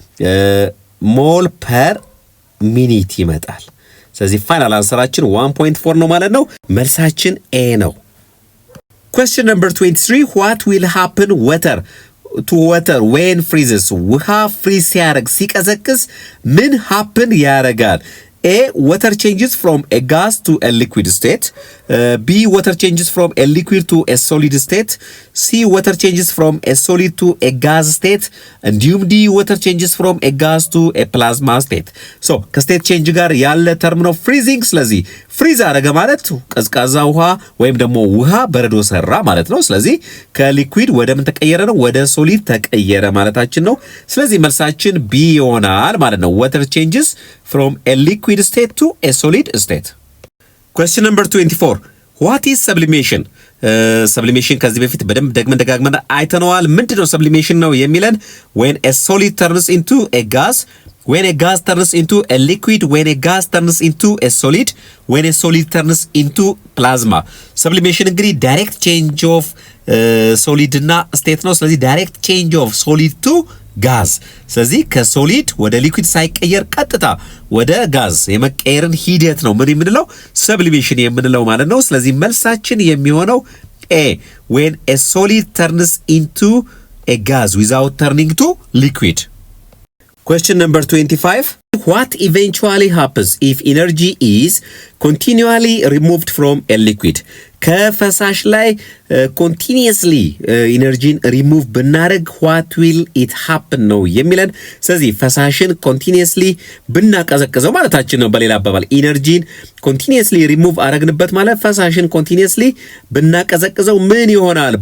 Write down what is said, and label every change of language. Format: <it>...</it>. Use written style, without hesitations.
<am>1.4 ሞል ፐር ሚኒት ይመጣል። ስለዚህ ፋይናል አንሰራችን 1.4 ነው ማለት ነው። መልሳችን ኤ ነው።</am> <en>question number 23 what will happen to water when freezes?</en> <am>ውሃ ፍሪዝ ሲያደርግ ሲቀዘቅዝ ምን happen ያደርጋል?</am> <en>A, water changes from a gas to a liquid state. B, water changes from a liquid to a solid state. C, water changes from a solid to a gas state.</en> <am>እንዲሁም</am> <en>D, water changes from a gas to a plasma state. So</en> <am>ከስቴት ቼንጅ ጋር ያለ ተርም ነው ፍሪዚንግ። ስለዚህ ፍሪዝ አረገ ማለት ቀዝቃዛ ውሃ ወይም ደግሞ ውሃ በረዶ ሰራ ማለት ነው። ስለዚህ ከሊኩዊድ ወደ ምን ተቀየረ ነው? ወደ ሶሊድ ተቀየረ ማለታችን ነው። ስለዚህ መልሳችን ቢ ይሆናል ማለት ነው።</am> <en>water changes from a liquid state to a solid state. Question number 24. What is sublimation? Sublimation</en> <am>ከዚህ በፊት በደንብ ደጋግመን አይተነዋል። ምንድነው</am> <en>sublimation</en> <am>ነው የሚለን?</am> <en>When a solid turns into a gas, when a gas turns into a liquid, when a gas turns into a solid, when a solid turns into plasma.</en> <am>sublimation እንግዲህ</am> <en>direct change of solid</en> <am>እና state ነው። ስለዚህ</am> <en>direct change of solid to</en> <am>ጋዝ። ስለዚህ ከሶሊድ ወደ ሊኩዊድ ሳይቀየር ቀጥታ ወደ ጋዝ የመቀየርን ሂደት ነው ምን የምንለው? ሰብሊሜሽን የምንለው ማለት ነው። ስለዚህ መልሳችን የሚሆነው ኤ</am> <en>when a solid turns into a gas without turning to liquid. Question number 25. What eventually happens if energy is continually removed from a liquid?</en> <am>ከፈሳሽ ላይ ኮንቲኒየስሊ ኢነርጂን ሪሙቭ ብናደርግ</am> <en>what will it happen</en> <am>ነው የሚለን። ስለዚህ ፈሳሽን ኮንቲኒየስሊ ብናቀዘቅዘው ማለታችን ነው። በሌላ አባባል ኢነርጂን ኮንቲኒየስሊ ሪሙቭ አረግንበት ማለት ፈሳሽን ኮንቲኒየስሊ ብናቀዘቅዘው ምን ይሆናል?</am>